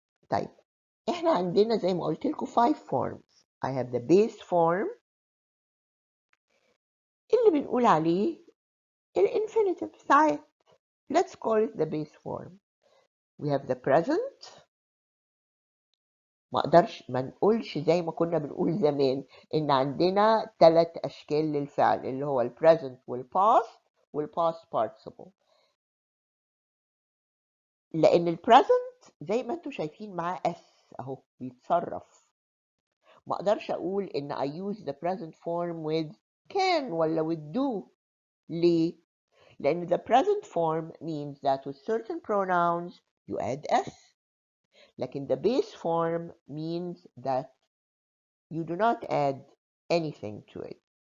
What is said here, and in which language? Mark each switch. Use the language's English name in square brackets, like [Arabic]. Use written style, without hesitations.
[Arabic] طيب, احنا عندنا زي ما قلت لكم 5 forms. [English] I have the base form [Arabic] اللي بنقول عليه الانفينيتيف ساعات. [English] Let's call it the base form. We have the present. [Arabic] ما نقولش زي ما كنا بنقول زمان ان عندنا 3 اشكال للفعل اللي هو البريزنت والباست والباست participle. لان البريزنت زي ما انتم شايفين معاه اس اهو بيتصرف. ما اقدرش اقول ان [English] I use the present form with can ولا with do. [Arabic] ليه؟ لان [English] the present form means that with certain pronouns you add s. لكن the base form means that you do not add anything to it.